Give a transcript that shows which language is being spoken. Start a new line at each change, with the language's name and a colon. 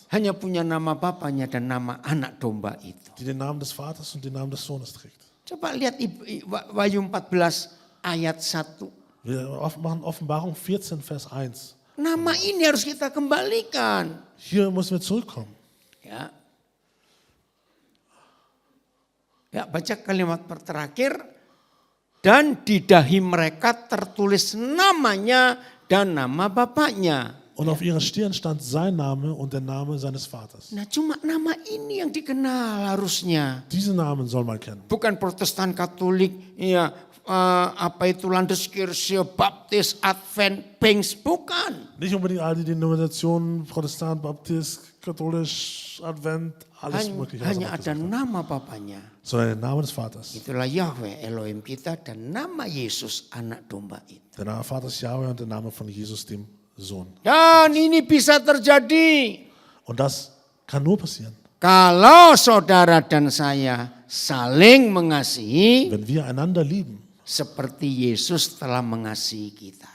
Indonesian: Hanya punya nama bapaknya dan nama anak domba itu.
German: Die den Namen des Vaters und den Namen des Sohnes trägt.
Indonesian: Coba lihat Wahyu 14 ayat 1.
German: Wir machen Offenbarung 14, Vers 1.
Indonesian: Nama ini harus kita kembalikan.
German: Hier müssen wir zurückkommen.
Indonesian: Ya. Ya, baca kalimat terakhir. Dan di dahi mereka tertulis namanya dan nama bapaknya.
German: Und auf ihrer Stirn stand sein Name und der Name seines Vaters.
Indonesian: Nah, cuma nama ini yang dikenal harusnya.
German: Diese Namen soll man kennen.
Indonesian: Bukan Protestan, Katolik, ya apa itu Landeskirche, Baptis, Advent, Pfingst, bukan.
German: Nicht unbedingt all die Denominationen, Protestant, Baptist, Katholisch, Advent, alles mögliche.
Indonesian: Hanya ada nama bapaknya.
German: Sondern der Name des Vaters.
Indonesian: Itulah Yahweh Elohim kita dan nama Yesus anak domba itu.
German: Der Name des Vaters Yahweh und der Name von Jesus, dem Sohn.
Indonesian: Dan ini bisa terjadi
German: Und das kann nur passieren,
Indonesian: kalau saudara dan saya saling mengasihi
German: wenn wir einander lieben,
Indonesian: seperti Yesus telah mengasihi kita.